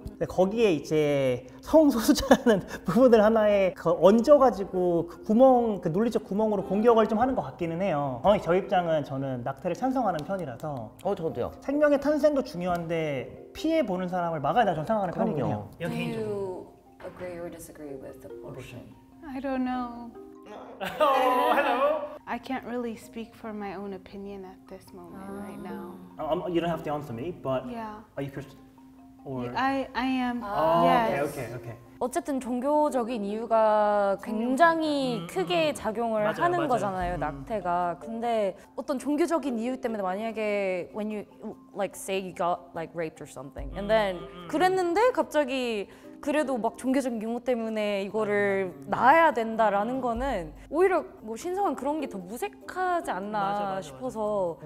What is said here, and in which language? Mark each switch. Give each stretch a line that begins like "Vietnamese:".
Korean: 근데 거기에 이제 성소수자라는 부분을 하나에 얹어가지고 그 구멍, 그 논리적 구멍으로 공격을 좀 하는 것 같기는 해요. 저 입장은 저는 낙태를 찬성하는 편이라서. 저도요. 생명의 탄생도 중요한데 피해 보는 사람을 막아야 된다고 저는 생각하는 편이긴 해요.
English: Do you agree or disagree with abortion? I don't know. I can't really speak for my own opinion at this moment right now. You don't have to answer me, but Yeah. are you Christian? Or... I am. Okay, Yes. okay.
Korean: 어쨌든 종교적인 이유가 굉장히 크게 작용을 하는 맞아요. 거잖아요, 낙태가. 근데 어떤 종교적인 이유 때문에 만약에
English: when you like say you got like raped or something and then
Korean: 그랬는데 갑자기 그래도 막 종교적인 용어 때문에 이거를 낳아야 된다라는 거는 오히려 뭐 신성한 그런 게 더 무색하지 않나 싶어서.